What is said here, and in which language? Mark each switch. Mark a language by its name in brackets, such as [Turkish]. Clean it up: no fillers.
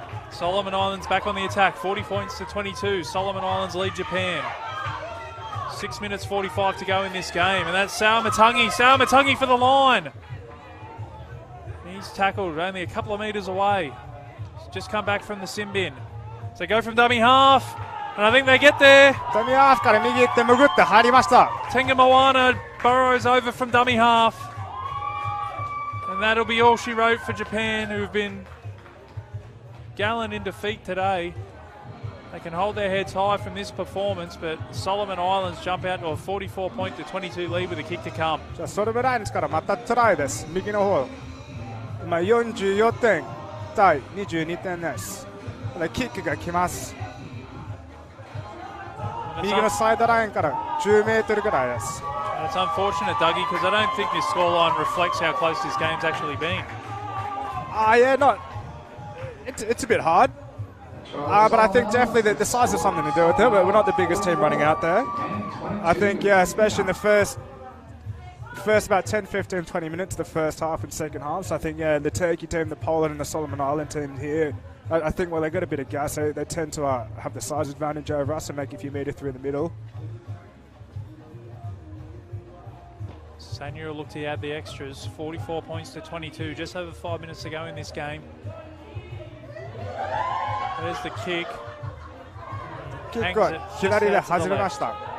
[English] Solomon Islands back on the attack. 40 points to 22. Solomon Islands lead Japan. 6 minutes 45 to go in this game. And that's Saumatangi. Saumatangi for the line. He's tackled only a couple of metres away. He's just come back from the sin bin. So go from dummy half. And I think they get there. [Japanese] Dummy half から右行って潜って入りました。 [English] Tenga Moana burrows over from dummy half. And that'll be all she wrote for Japan, who've been gallant in defeat today. They can hold their heads high from this performance, but Solomon Islands jump out to a 44 to 22 lead with a kick to come. [Japanese] じゃあソルブラインズからまたトライです。右の方。今44点対22点です。キックが来ます。右のサイドラインから10メートルぐらいです。 [English] It's unfortunate, Dougie, because I don't think this scoreline reflects how close this game's actually been. Yeah, not. It's a bit hard, but I think definitely that the size has something to do with it. But we're not the biggest team running out there. I think, yeah, especially in the first about 10, 15, 20 minutes, the first half and second half. So I think, yeah, the Turkey team, the Poland and the Solomon Island team here, I think, well, they got a bit of gas. They tend to have the size advantage over us and make a few metres through the middle. Sanya will look to add the extras. 44 points to 22. Just over 5 minutes to go in this game. There's the kick. [Japanese] キックは左で外れました。